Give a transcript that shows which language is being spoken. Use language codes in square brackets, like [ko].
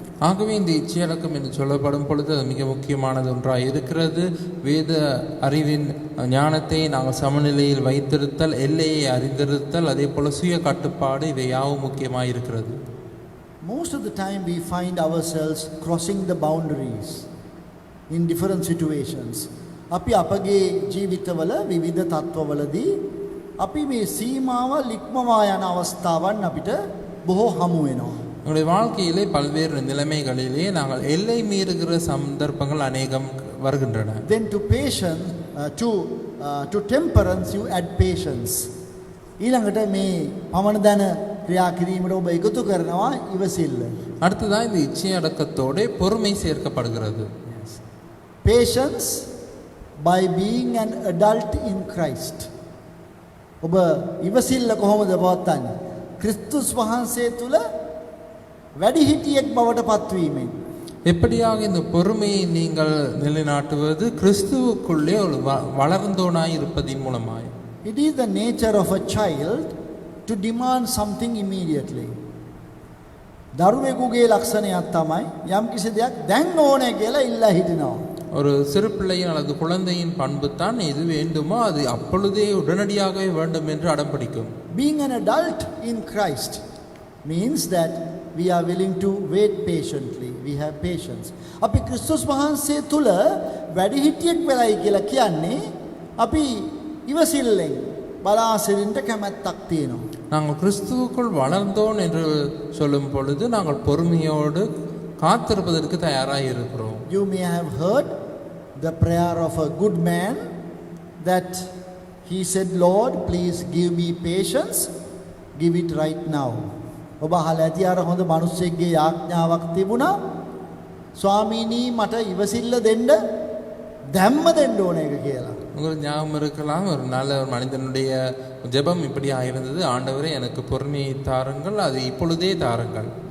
[ta] ஆகவே இந்த இச்சையடக்கம் என்று சொல்லப்படும் பொழுது அது மிக முக்கியமானது ஒன்றாக இருக்கிறது. வேத அறிவின் ஞானத்தை நாங்கள் சமநிலையில் வைத்திருத்தல், எல்லையை அறிந்திருத்தல், அதே போல சுய கட்டுப்பாடு, இவை யாவும் முக்கியமாக இருக்கிறது. [en] Most of the time we find ourselves crossing the boundaries in different situations. [si] අපි අපගේ ජීවිතවල විවිධ තත්ත්වවලදී අපි මේ සීමාව ඉක්මවා යන අවස්ථාවන් අපිට බොහෝ හමු වෙනවා. [ta] எங்களுடைய வாழ்க்கையிலே பல்வேறு நிலைமைகளிலே நாங்கள் எல்லை மீறுகிற சந்தர்ப்பங்கள் அநேகம் வருகின்றன. [en] Then to patience, to temperance you add patience. [si] ඊළඟට මේ පමණ දන ක්‍රියා කිරීමට ඔබ එකතු කරනවා ඉවසිල්ල. [ta] அடுத்ததாக இந்த இச்சை அடக்கத்தோட பொறுமை சேர்க்கப்படுகிறது. [en] Patience by being an adult in Christ. [si] ඔබ ඉවසිල්ල කොහොමද පවත්වන්නේ? ක්‍රිස්තුස් වහන්සේ තුල වැඩිහිටියෙක් බවට පත්වීමෙන්. [ta] எப்படியாக இந்த பொறுமையை நீங்கள் நிலைநாட்டுவது? கிறிஸ்துவுக்குள்ளே ஒரு வளர்ந்தோனாய் இருப்பதின் மூலமாய். [en] It is the nature of a child to demand something immediately. [si] දරුවෙකුගේ ලක්ෂණයක් තමයි යම් කිසි දෙයක් දැන් ඕනේ කියලා ඉල්ලා හිටිනවා. [ta] ஒரு சிறு பிள்ளையின் அல்லது குழந்தையின் பண்பு தான் எது வேண்டுமோ அது அப்பொழுதே உடனடியாகவே வேண்டும் என்று அடம் பிடிக்கும். [en] Being an adult in Christ means that we are willing to wait patiently. We have patience. [si] අපි ක්‍රිස්තුස් වහන්සේ තුල වැඩිහිටියෙක් වෙලයි කියලා කියන්නේ අපි ඉවසිල්ලෙන් බලා සිටින්න කැමැත්තක් තියෙනවා. [ta] நாங்கள் கிறிஸ்துவுக்குள் வளர்ந்தோம் என்று சொல்லும் பொழுது நாங்கள் பொறுமையோடு காத்திருப்பதற்கு தயாராக இருக்கிறோம். [en] You may have heard the prayer of a good man that he said, Lord, please give me patience, give it right now. [si] ඔබ අහලා ඇති අර හොඳ මිනිස්සෙක්ගේ යාඥාවක් තිබුණා. ස්වාමීනි මට ඉවසිල්ල දෙන්න දැම්ම දෙන්න ඕන එක කියලා. [ta] உங்களுக்கு ஞாபகம் இருக்கலாம், ஒரு நல்ல ஒரு மனிதனுடைய ஜெபம் இப்படி ஆயிருந்தது, ஆண்டவரே எனக்கு பொறுமையை தாருங்கள், அது இப்பொழுதே தாருங்கள்.